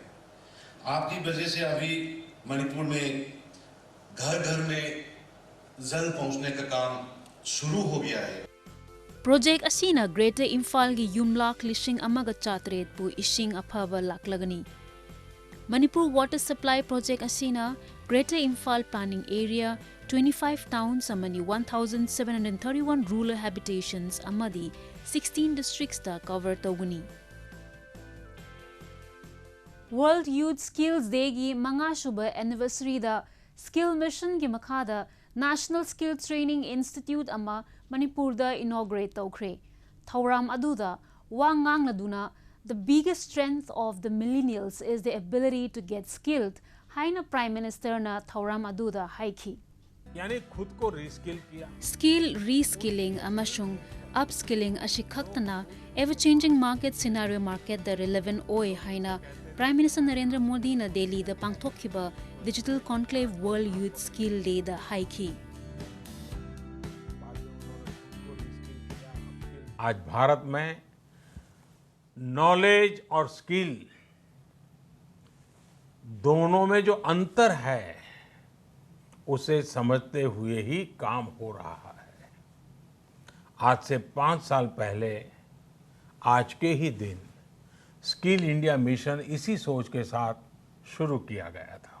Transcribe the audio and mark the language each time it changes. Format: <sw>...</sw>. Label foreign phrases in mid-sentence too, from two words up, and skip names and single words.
<hi>आपकी वजह से अभी मणिपुर में घर घर में जल पहुंचने का काम शुरू हो गया है।</hi> <mni>Project asina Greater Imphal gi yumlak lishing amaga chatret pu ishing aphaba laklagani. Manipur Water Supply Project asina Greater Imphal Planning Area 25 towns amani 1,731</mni> <en>rural habitations</en> <mni>amadi 16 districts da cover tawgani. World Youth Skills Day gi manga shuba anniversary da Skill Mission gi makhada National Skill Training Institute ama Manipur da inaugurate tawkre. Thauram aduda wangang laduna</mni> <en>the biggest strength of the millennials is the ability to get skilled.</en> <mni>Haina Prime Minister na Thauram aduda haiki.</mni> <hi>यानी खुद को रीस्किल किया।</hi> <en>Skill reskilling</en> <mni>amashung upskilling ashikhaktana</mni> <en>ever changing market scenario market</en> <mni>the relevant oi haina Prime Minister Narendra Modi na Delhi the pangthokhiba Digital Conclave World Youth Skill Day the haiki.</mni> <hi>आज भारत में नॉलेज और स्किल दोनों में जो अंतर है उसे समझते हुए ही काम हो रहा है। आज से 5 साल पहले आज के ही दिन स्किल इंडिया मिशन इसी सोच के साथ शुरू किया गया था।</hi>